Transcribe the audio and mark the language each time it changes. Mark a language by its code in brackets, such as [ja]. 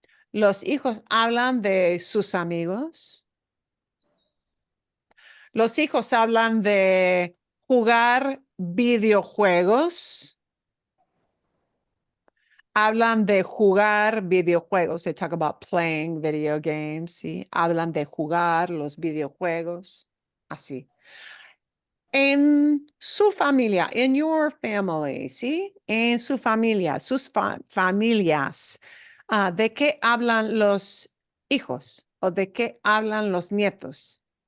[es] Los hijos hablan de sus amigos. Los hijos hablan de jugar videojuegos. Hablan de jugar videojuegos. [en] They talk about playing video games, ¿sí? [es] Hablan de jugar los videojuegos. Así. En su familia, [en] in your family, [es] ¿sí? En su familia, sus familias. ¿De qué hablan los hijos? ¿O de qué hablan los nietos?